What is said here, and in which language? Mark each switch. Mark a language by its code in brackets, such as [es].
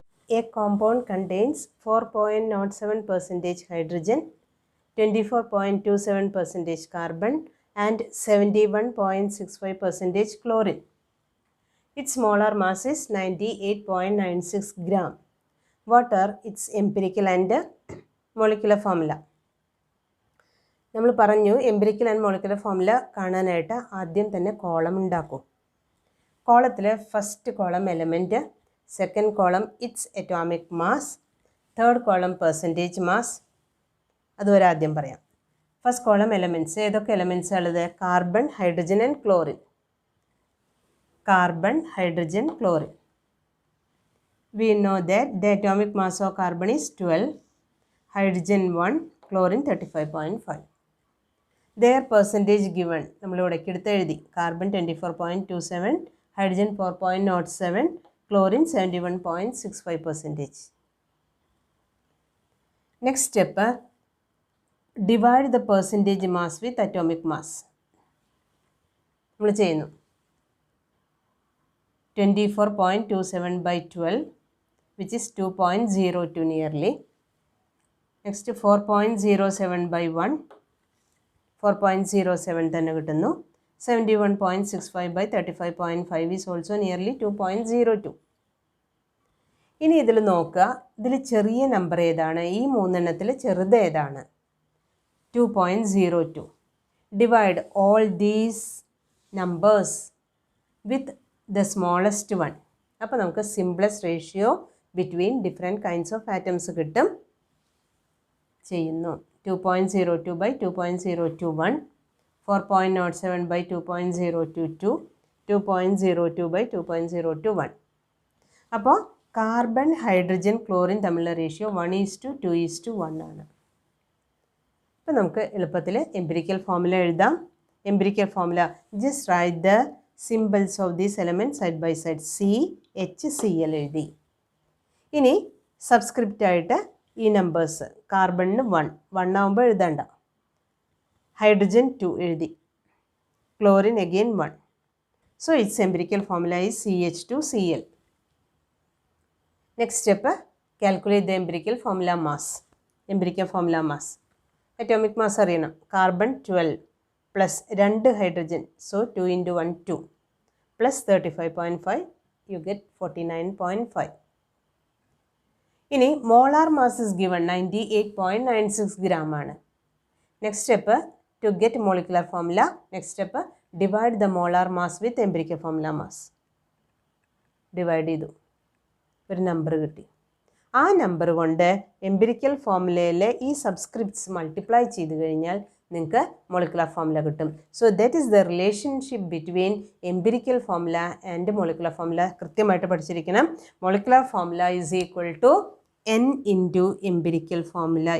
[en] A compound contains 4.07% hydrogen, 24.27% carbon and 71.65% chlorine. Its molar mass is 98.96 gram. What are its empirical and molecular formula? [ml] നമ്മൾ പറഞ്ഞു empirical and molecular formula കാണാനായിട്ട് ആദ്യം തന്നെ column ഉണ്ടാക്കും. [en] കോളത്തിൽ first column element, second column it's atomic mass, third column percentage mass. [ml] അതുവരെ ആദ്യം പറയാം. [en] First column elements ഏതൊക്കെ elements ഉള്ളത്? Carbon, hydrogen and chlorine. Carbon, hydrogen, chlorine. We know that the atomic mass of carbon is 12, hydrogen 1, chlorine 35.5. Their percentage given, [ml] നമ്മൾ ഇവിടെ എടുത്ത് എഴുതി. [en] Carbon 24.27, hydrogen 4.07, chlorine 71.65%. Next step, divide the percentage mass with atomic mass. [ml] നമ്മൾ ചെയ്യുന്നു. [en] 24.27 by 12, which is 2.02 nearly. Next 4.07 by 1, 4.07 [ml] തന്നെ കിട്ടുന്നു. [en] 71.65 by 35.5 is also nearly 2.02. [ml] ഇനി ഇതിൽ നോക്കുക, ഇതിൽ ചെറിയ നമ്പർ ഏതാണ്? ഈ മൂന്നെണ്ണത്തിൽ ചെറുത് ഏതാണ്? 2.02. [en] Divide all these numbers with the smallest one. [ml] അപ്പോൾ നമുക്ക് [en] simplest ratio between different kinds of atoms [ml] കിട്ടും. ചെയ്യുന്നു. [en] 2.02 by 2.021, 4.07 by 2.022, 2.02 by 2.021. [ml] അപ്പോൾ കാർബൺ, ഹൈഡ്രജൻ, ക്ലോറിൻ തമ്മിലുള്ള റേഷ്യോ 1:2:1 ആണ്. അപ്പോൾ നമുക്ക് എളുപ്പത്തിൽ എംപിരിക്കൽ ഫോർമുല എഴുതാം. [en] Empirical formula, just write the symbols of these elements side by side. [ml] CHCl എഴുതി. ഇനി സബ്സ്ക്രിപ്റ്റ് ആയിട്ട് ഈ നമ്പേഴ്സ്, കാർബണിന് 1 ആകുമ്പോൾ എഴുതണ്ട. ഹൈഡ്രജൻ 2 എഴുതി. Chlorine again 1. [en] So it's empirical formula is CH2Cl. Next step, calculate the empirical formula mass. Empirical formula mass, atomic mass [ml] അറിയണം. [en] Carbon 12 plus 2 hydrogen, so 2 into 1 2 plus 35.5, you get 49.5. ഇനി molar mass is given 98.96 gram ആണ്. Next step, to get molecular formula, next step, divide the molar mass with empirical formula mass. [ml] Divide ചെയ്തു, ഒരു number കിട്ടി. ആ number കൊണ്ട് empirical ഫോർമുലയിലെ ഈ subscripts multiply ചെയ്ത് കഴിഞ്ഞാൽ നിങ്ങൾക്ക് മോളിക്കുലർ ഫോർമുല കിട്ടും. [en] So that is the relationship between empirical formula and molecular formula. [ml] കൃത്യമായിട്ട് പഠിച്ചിരിക്കണം. [en] Molecular formula is equal to n into empirical formula.